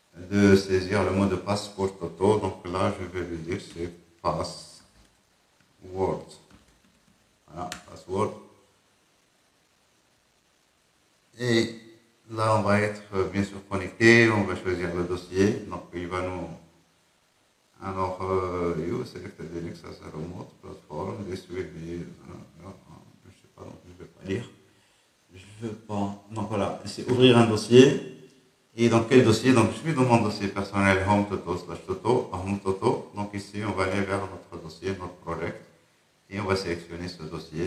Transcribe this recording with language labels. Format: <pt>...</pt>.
<fr>De saisir le mot de passe pour Toto. Donc là, je vais lui dire c'est password. Voilà, password. Et là, on va être bien sûr connecté, on va choisir le dossier. Donc, il va nous.</fr> <en>Alors, you select Linux as a remote platform. This will be.</en> <fr>Je sais pas, donc je ne vais pas lire. Je veux pas. Donc voilà, c'est ouvrir un dossier. Et dans quel dossier? Donc, je suis dans mon dossier personnel home toto slash toto, home toto. Donc ici, on va aller vers notre dossier, notre project. Et on va sélectionner ce dossier.</fr>